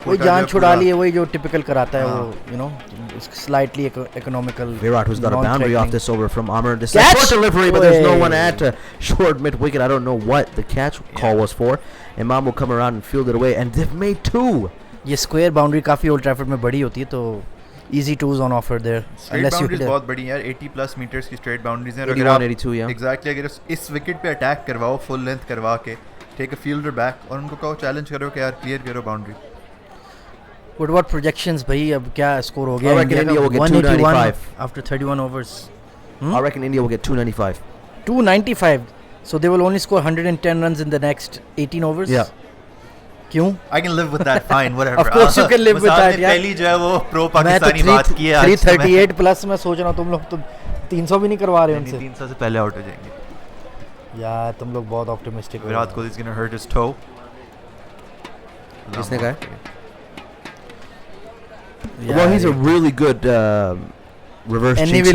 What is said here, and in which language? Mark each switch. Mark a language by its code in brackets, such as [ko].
[hi] कोई जान छुड़ा ली है, वही जो typical कराता है वो, [en] you know, slightly economical. Virat, who's got a boundary off this over from Amir. This is a short delivery, but there's no one at short mid wicket. I don't know what the catch call was for. Imam will come around and field it away, and they've made 2. [hi] ये square boundary काफी Old Trafford में बड़ी होती है, तो [en] easy 2s on offer there. [hi] Straight boundaries बहुत बड़ी यार, 80+ meters की straight boundaries हैं. [en] 81, 82, yeah. [hi] Exactly, अगर इस wicket पे attack करवाओ, full length करवा के, [en] take a fielder back [hi] और उनको कहो challenge करो कि यार clear करो boundary. [en] What about projections [hi] भाई, अब क्या score हो गया? [en] I reckon India will get 295 after 31 overs. I reckon India will get 295. 295. So they will only score 110 runs in the next 18 overs. Yeah. [hi] क्यों? [en] I can live with that. Fine, whatever. Of course you can live with that. [hi] यार. पहली जो है वो pro Pakistani बात की है. 338 plus मैं सोच रहा हूँ तुम लोग तो 300 भी नहीं करवा रहे उनसे. 300 से पहले आउट हो जाएंगे. यार तुम लोग बहुत optimistic हो. [en] Virat Kohli is going to hurt his toe. [hi] किसने कहा? [en] Well, he's a really good reverse jinxer.